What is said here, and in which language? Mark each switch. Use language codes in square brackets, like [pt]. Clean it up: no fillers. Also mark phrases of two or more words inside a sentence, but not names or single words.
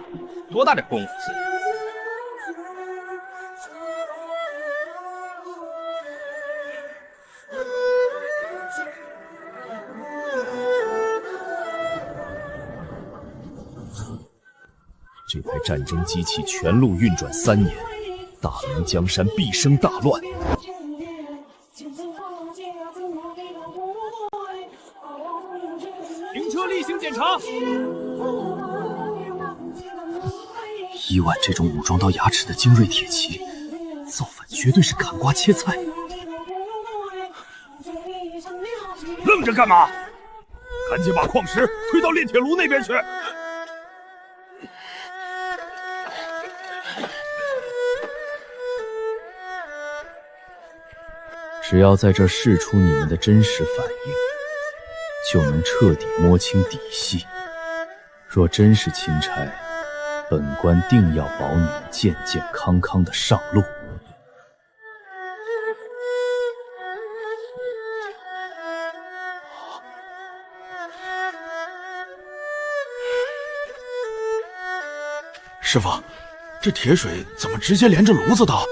[zh] 多大点功夫！这台战争機器全路運轉3年，大明江山必生大亂。停車例行檢查。伊万這種武裝到牙齒的精銳鐵騎，造反絕對是砍瓜切菜。愣着幹嘛？趕緊把礦石推到煉鐵爐那邊去。只要在这儿試出你们的真實反應，就能徹底摸清底細。若真是欽差，本官定要保你們健健康康的上路。师傅，这铁水怎么直接连着炉子倒？